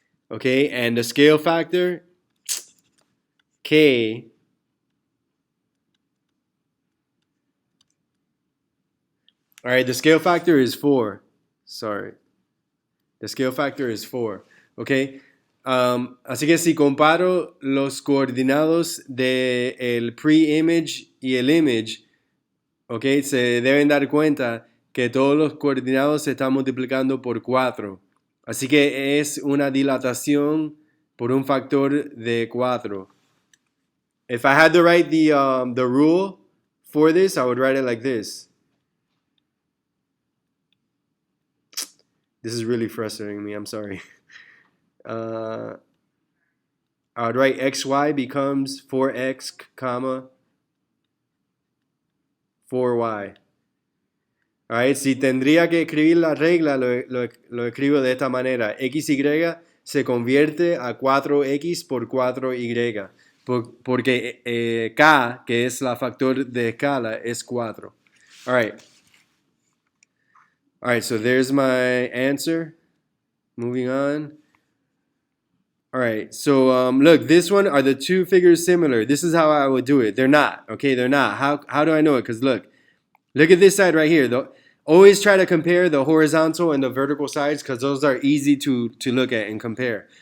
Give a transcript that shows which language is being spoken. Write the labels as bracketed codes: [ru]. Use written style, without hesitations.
[en] Okay, and the scale factor, K, all right, the scale factor is 4. Sorry. The scale factor is 4. Okay. [es] Así que si comparo los coordinados del pre-image y el image, okay, se deben dar cuenta que todos los coordinados se están multiplicando por 4. Así que es una dilatación por un factor de 4. [en] If I had to write the rule for this, I would write it like this. This is really frustrating me. I'm sorry. I would write xy becomes 4x, comma 4y. [es] Alright, si tendría que escribir la regla, lo escribo de esta manera. XY se convierte a 4x por 4y. Porque K, que es la factor de escala, es 4. [en] Alright. Alright, so there's my answer. Moving on. Alright, so look, this one, are the two figures similar? This is how I would do it. They're not, okay? They're not. How do I know it? Because look at this side right here. Always try to compare the horizontal and the vertical sides because those are easy to look at and compare.